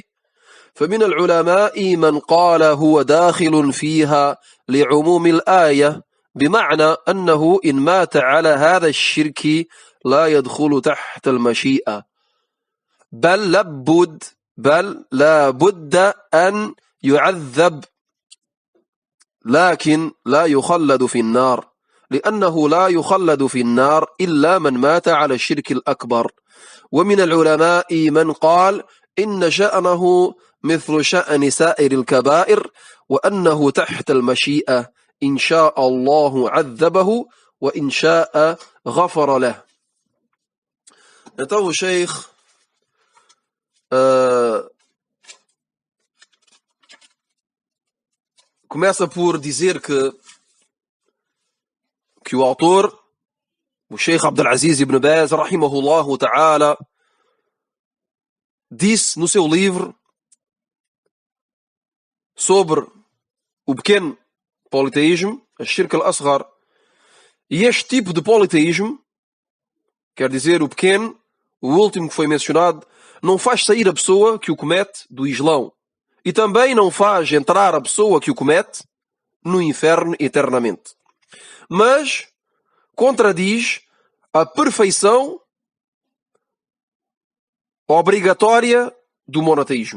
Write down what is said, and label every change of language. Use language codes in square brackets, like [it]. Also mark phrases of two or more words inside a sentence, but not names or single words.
[ar] فمن العلماء من قال هو داخل فيها لعموم الآية، بمعنى أنه إن مات على هذا الشرك لا يدخل تحت المشيئة، بل لا بد أن يعذب، لكن لا يخلد في النار، لأنه لا يخلد في النار إلا من مات على الشرك الأكبر. ومن العلماء من قال إن شأنه مثل شأن سائر الكبائر، وأنه تحت المشيئة، إن شاء الله عذبه وإن شاء غفر له. [pt] Então o Sheikh começa por dizer que o autor, o Sheikh Abdulaziz ibn Baz, [ar] رحمه الله تعالى, [pt] disse no seu livro sobre o pequeno politeísmo, a [ar] الشرك الأصغر, [pt] e este tipo de politeísmo, quer dizer, o pequeno, o último que foi mencionado, não faz sair a pessoa que o comete do Islão, e também não faz entrar a pessoa que o comete no inferno eternamente, mas contradiz a perfeição obrigatória do monoteísmo.